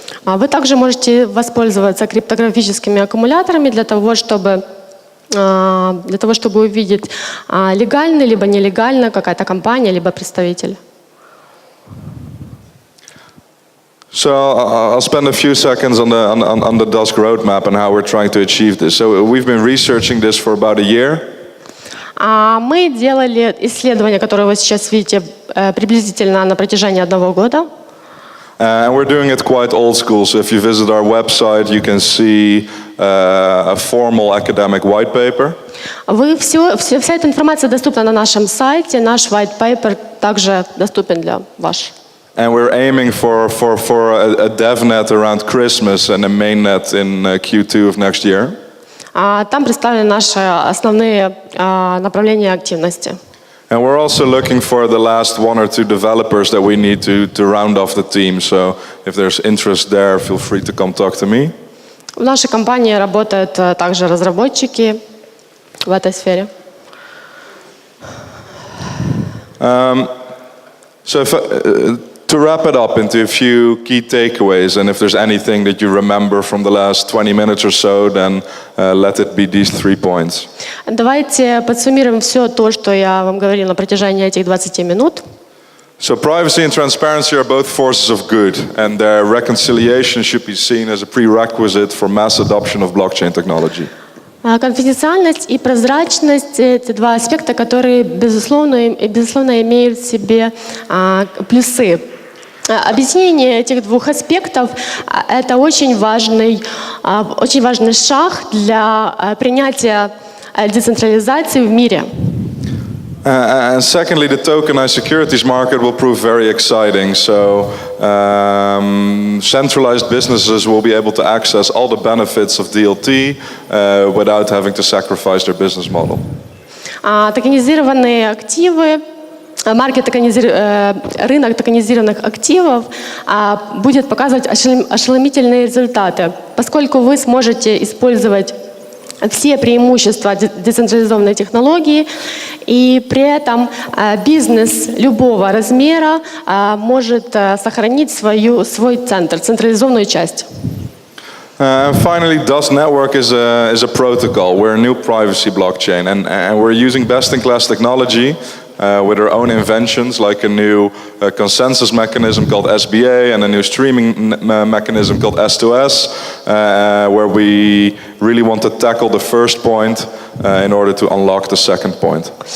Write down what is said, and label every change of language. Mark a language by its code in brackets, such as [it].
[ru] Вы также можете воспользоваться криптографическими аккумуляторами для того, чтобы увидеть, легально либо нелегально какая-то компания, либо представитель. [en] So I'll spend a few seconds on the DUSK roadmap and how we're trying to achieve this. So we've been researching this for about a year. [ru] Мы делали исследование, которое вы сейчас видите, приблизительно на протяжении 1 года. [en] And we're doing it quite old school. So if you visit our website, you can see a formal academic white paper. [ru] Вся эта информация доступна на нашем сайте. Наш white paper также доступен для вас. [en] And we're aiming for a DevNet around Christmas and a mainnet in Q2 of next year. [ru] Там представлены наши основные направления активности. [en] And we're also looking for the last 1 or 2 developers that we need to round off the team. So if there's interest there, feel free to come talk to me. [ru] В нашей компании работают также разработчики в этой сфере. [en] To wrap it up into a few key takeaways, and if there's anything that you remember from the last 20 minutes or so, then let it be these 3 points. [ru] Давайте подсуммируем все то, что я вам говорил на протяжении этих 20 минут. [en] So privacy and transparency are both forces of good, and their reconciliation should be seen as a prerequisite for mass adoption of blockchain technology. [ru] Конфиденциальность и прозрачность – это два аспекта, которые, безусловно, имеют в себе плюсы. Объединение этих двух аспектов – это очень важный шаг для принятия децентрализации в мире. [en] And secondly, the tokenized securities market will prove very exciting. So centralized businesses will be able to access all the benefits of DLT without having to sacrifice their business model. [ru] Токенизированные активы, рынок токенизированных активов будет показывать ошеломительные результаты, поскольку вы сможете использовать все преимущества децентрализованной технологии, и при этом бизнес любого размера может сохранить свой центр, централизованную часть. [en] Finally, DUSK Network is a protocol. We're a new privacy blockchain, and we're using best-in-class technology with our own inventions, like a new consensus mechanism called SBA and a new streaming mechanism called S2S, where we really want to tackle the first point in order to unlock the second point.